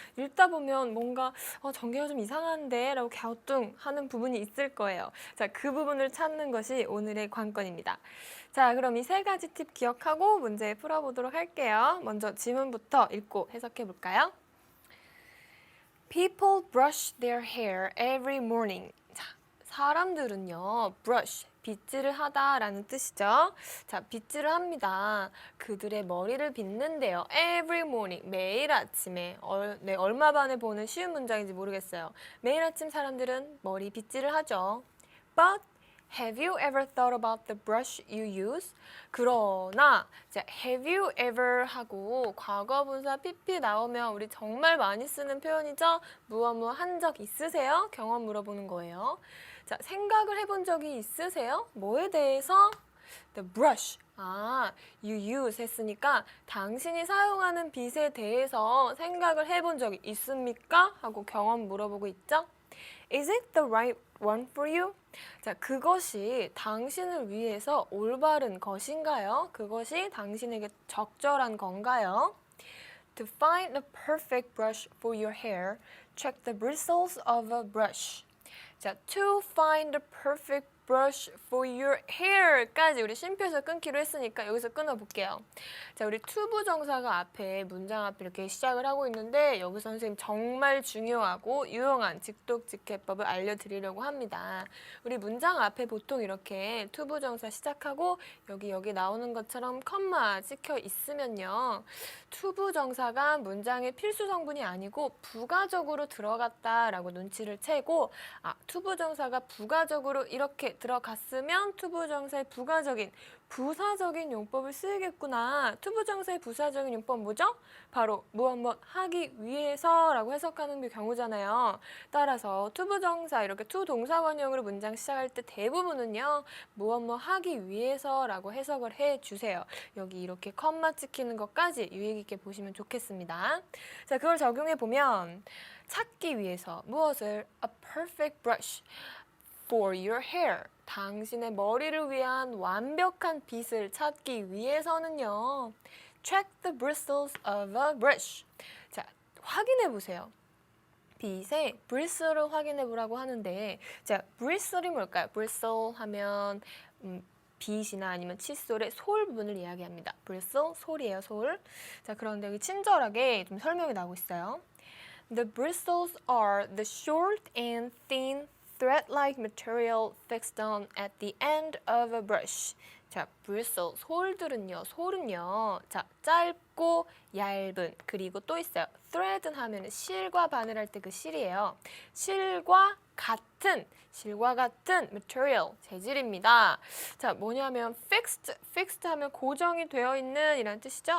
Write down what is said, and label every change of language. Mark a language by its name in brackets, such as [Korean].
[Korean] 읽다 보면 뭔가 전개가 좀 이상한데 라고 갸우뚱하는 부분이 있을 거예요. 자, 그 부분을 찾는 것이 오늘의 관건입니다. 자, 그럼 이 3가지 팁 기억하고 문제 풀어보도록 할게요. 먼저 지문부터 읽고 해석해 볼까요? [English] People brush their hair every morning. [Korean] 자, 사람들은요, brush, 빗질을 하다라는 뜻이죠. 자, 빗질을 합니다. 그들의 머리를 빗는데요. [English] Every morning, [Korean] 매일 아침에. 얼마 만에 보는 쉬운 문장인지 모르겠어요. 매일 아침 사람들은 머리 빗질을 하죠. [English] But have you ever thought about the brush you use? [Korean] 그러나 자, [English] have you ever [Korean] 하고 과거분사 pp 나오면 우리 정말 많이 쓰는 표현이죠. 무엇 한 적 있으세요? 경험 물어보는 거예요. 자, 생각을 해본 적이 있으세요? 뭐에 대해서? [English] The brush. you use [Korean] 했으니까 당신이 사용하는 빗에 대해서 생각을 해본 적이 있습니까? 하고 경험 물어보고 있죠. [English] Is it the right one for you? [Korean] 자, 그것이 당신을 위해서 올바른 것인가요? 그것이 당신에게 적절한 건가요? [English] To find the perfect brush for your hair, check the bristles of a brush. [Korean] 자, [English] to find the perfect brush for your hair [Korean] 까지 우리 쉼표에서 끊기로 했으니까 여기서 끊어볼게요. 자, 우리 투부정사가 앞에 문장 앞에 이렇게 시작을 하고 있는데 여기서 선생님 정말 중요하고 유용한 직독직해법을 알려드리려고 합니다. 우리 문장 앞에 보통 이렇게 투부정사 시작하고 여기 나오는 것처럼 컴마 찍혀 있으면요. 투부정사가 문장의 필수 성분이 아니고 부가적으로 들어갔다라고 눈치를 채고 투부정사가 부가적으로 이렇게 들어갔으면 투부정사의 부사적인 용법을 쓰이겠구나. 투부정사의 부사적인 용법 뭐죠? 바로 무엇 하기 위해서라고 해석하는 경우잖아요. 따라서 투부정사 이렇게 투동사원형으로 문장 시작할 때 대부분은요. 무엇 하기 위해서라고 해석을 해주세요. 여기 이렇게 컴마 찍히는 것까지 유의 깊게 보시면 좋겠습니다. 자, 그걸 적용해 보면 찾기 위해서 무엇을? [English] A perfect brush for your hair. [Korean] 당신의 머리를 위한 완벽한 빗을 찾기 위해서는요. [English] Check the bristles of a brush. [Korean] 자, 확인해 보세요. 빗의 bristle을 확인해 보라고 하는데, 자, bristle이 뭘까요? bristle 하면 빗이나 아니면 칫솔의 솔 부분을 이야기합니다. bristle, 솔이에요, 솔. 자, 그런데 여기 친절하게 좀 설명이 나오고 있어요. [English] The bristles are the short and thin thread-like material fixed on at the end of a brush. [Korean] 자, bristle, 솔은요. 자, 짧고 얇은, 그리고 또 있어요. thread 하면 실과 바늘 할 때 그 실이에요. 실과 같은 material, 재질입니다. 자, 뭐냐면 fixed 하면 고정이 되어 있는 이란 뜻이죠.